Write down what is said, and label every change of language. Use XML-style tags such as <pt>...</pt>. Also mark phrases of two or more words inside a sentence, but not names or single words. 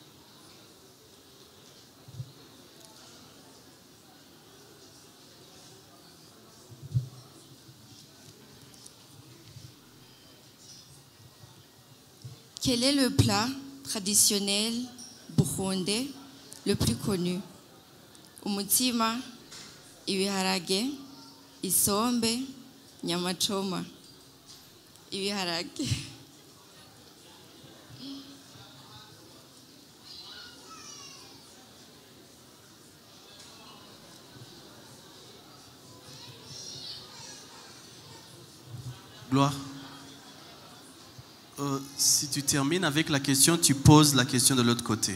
<fr>Quel est le plat traditionnel burundais le plus connu?</fr> <rn>Umutsima, ibiharage, isombe,</rn> <sw>nyama choma.</sw> <rn>Ibiharage. Gloire.</rn> <fr>Si tu termines avec la question, tu poses la question de l'autre côté.</fr>